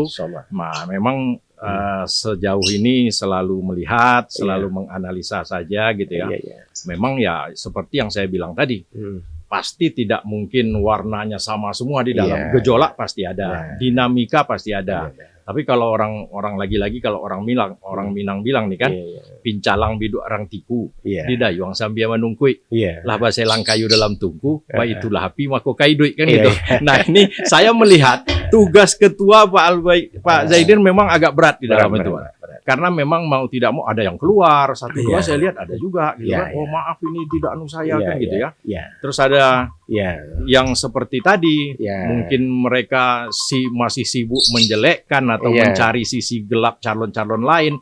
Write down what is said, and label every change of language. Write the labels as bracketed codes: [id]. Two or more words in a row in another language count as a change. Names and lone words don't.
[id] Nah, memang sejauh ini selalu melihat, selalu menganalisa saja gitu ya. Memang ya seperti yang saya bilang tadi, pasti tidak mungkin warnanya sama semua di dalam. Gejolak pasti ada, dinamika pasti ada. Tapi kalau orang lagi-lagi kalau orang Minang bilang nih kan, [min] pincalang biduk orang tiku, di dayuang sambia manungkui, lah baselang kayu dalam tungku, itulah api mako kaidui kan gitu. [id] Nah ini saya melihat tugas ketua Pak Zaidin memang agak berat di dalam itu. Karena memang mau tidak mau ada yang keluar, satu dua saya lihat ada juga gitu kan. Oh maaf ini tidak anu saya kan gitu ya. Terus ada yang seperti tadi, mungkin mereka masih sibuk menjelekkan atau mencari sisi gelap calon-calon lain.